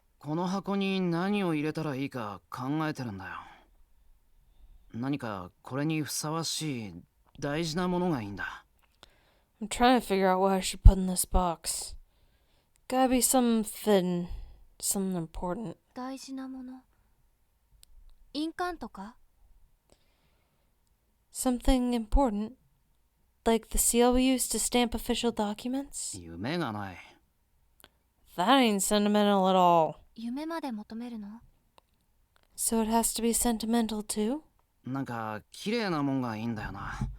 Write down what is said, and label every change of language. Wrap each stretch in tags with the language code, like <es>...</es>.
<ja>この箱に何を入れたらいいか考えてるんだよ。何かこれにふさわしい大事なものがいいんだ。</ja> <en>I'm trying to figure out what I should put in this box. Gotta be something important.</en> <ja>大事なもの。印鑑とか？</ja> <en>Something important? Like the seal we use to stamp official documents?</en> <ja>夢がない。</ja> <en>That ain't sentimental at all.</en> <ja>夢まで求めるの？</ja> <en>So it has to be sentimental too?</en> <ja>なんか綺麗なもんがいいんだよな。</ja>